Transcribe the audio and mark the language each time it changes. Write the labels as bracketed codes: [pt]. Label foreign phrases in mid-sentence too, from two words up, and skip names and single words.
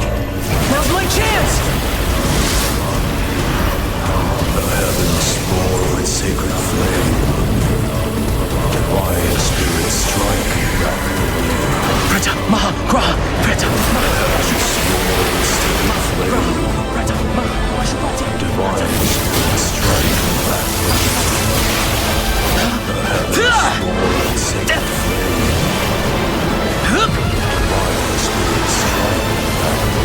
[en] Now's my chance! The heavens roar with sacred flame. Divine spirits strike rapidly. [sa] Preta, Maha, Graha, Preta, Maha, Graha, Preta, Maha, Pashupati. [en] Divine spirits strike rapidly. The heavens roar with sacred flame. Divine spirits strike rapidly.